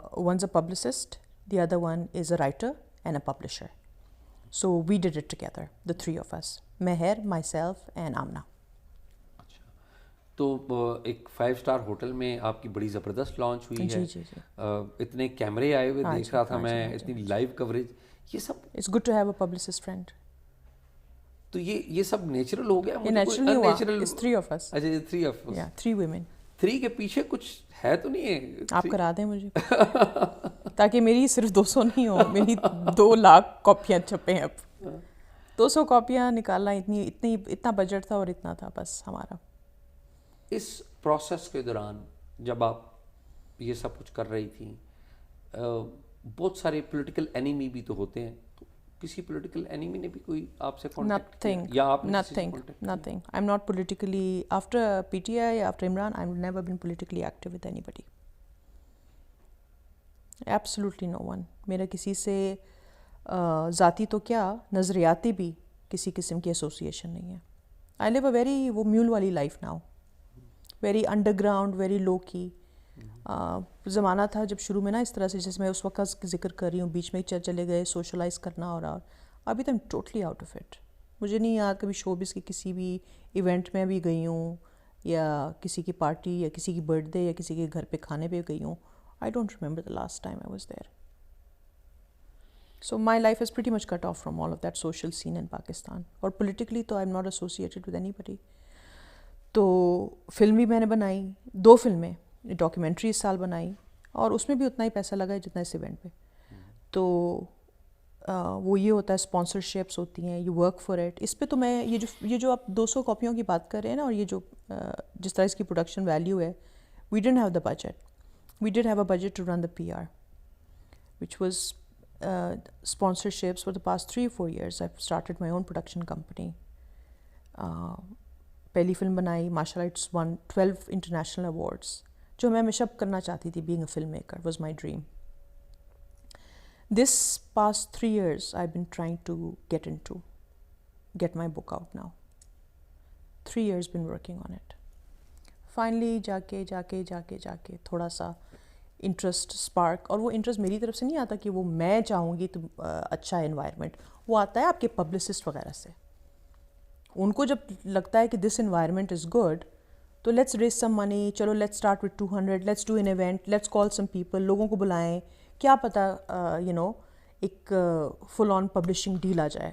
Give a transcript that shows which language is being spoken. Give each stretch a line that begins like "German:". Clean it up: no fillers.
English: One's a publicist, the other one is a writer and a publisher. So we did it together, the three of us. Meher, myself and Amna.
Urdu: تو ایک 5 star hotel میں آپ کی بڑی زبردست launch ہوئی ہے, اتنے کیمرے آئے ہوئے دیکھ رہا تھا میں, اتنی لائیو کوریج, یہ سب
English: It's good to have a publicist friend.
Urdu: تو یہ سب نیچرل ہو گیا؟ یہ نیچرل نہیں ہوا,
English: It's 3 of us.
Urdu: اچھا, یہ
English: 3 of us. Yeah, 3 women.
Urdu: 3 کے پیچھے کچھ ہے تو نہیں ہے؟ آپ کرا دیں مجھے تاکہ میری صرف 200 نہیں ہو، میری 2 لاکھ کاپیاں چھپیں. اب 200 کاپیاں نکالنا اتنا بجٹ تھا اور اتنا تھا بس ہمارا. اس پروسیس کے دوران جب آپ یہ سب کچھ کر رہی تھیں، بہت سارے پولیٹیکل اینیمی بھی تو ہوتے ہیں، تو کسی پولیٹیکل اینیمی نے بھی کوئی آپ سے کانٹیکٹ کیا یا آپ نے کسی سے کانٹیکٹ کیا؟
English: Nothing. I'm not politically, after PTI, after Imran, I've never been politically active with anybody. Absolutely no one.
Urdu: میرا کسی سے ذاتی تو کیا نظریاتی بھی کسی قسم کی ایسوسیشن نہیں ہے.
English: I live a very
Urdu: وہ میول والی life
English: now. Very underground, very low key.
Urdu: زمانہ تھا جب شروع میں نا اس طرح سے، جس میں اس وقت ذکر کر رہی ہوں، بیچ میں چلے گئے سوشلائز کرنا، اور ابھی تو
English: I'm totally out of it.
Urdu: مجھے نہیں یاد کبھی شوبز کی کسی بھی ایونٹ میں بھی گئی ہوں، یا کسی کی پارٹی یا کسی کی برتھ ڈے یا کسی کے گھر پہ کھانے پہ گئی ہوں.
English: I don't remember the last time I was there. So my life is pretty much cut off from all of that social scene in Pakistan.
Urdu: اور
English: politically تو I'm not associated with anybody.
Urdu: تو film بھی میں نے بنائی، 2 فلمیں، documentary اس سال بنائی، اور اس میں بھی اتنا ہی پیسہ لگا ہے جتنا اس ایونٹ پہ. تو وہ یہ ہوتا ہے، اسپانسرشپس ہوتی ہیں،
English: You work for it.
Urdu: اس پہ تو میں یہ جو آپ 200 کاپیوں کی بات کر رہے ہیں نا، اور یہ جو جس طرح اس کی پروڈکشن ویلیو ہے،
English: We didn't have the budget. We did have a budget to run the PR, which was sponsorships for the past 3-4 years. I've started my own production company.
Urdu: پہلی فلم بنائی،
English: ماشاء اللہ it's won 12 international awards.
Urdu: جو میں ہمیشہ کرنا چاہتی تھی،
English: being a filmmaker was my dream. This past 3 years I've been trying to get my book out now. 3 years been working on it.
Urdu: Finally جا کے تھوڑا سا انٹرسٹ اسپارک، اور وہ انٹرسٹ میری طرف سے نہیں آتا کہ وہ میں چاہوں گی تو اچھا انوائرمنٹ، وہ آتا ہے آپ کے پبلسسٹ وغیرہ سے. ان کو جب لگتا ہے کہ
English: this environment is good, تو let's raise some money, چلو let's start with 200، let's do an event, let's call some people,
Urdu: لوگوں کو بلائیں، کیا پتہ ایک فل آن پبلشنگ ڈیل آ جائے.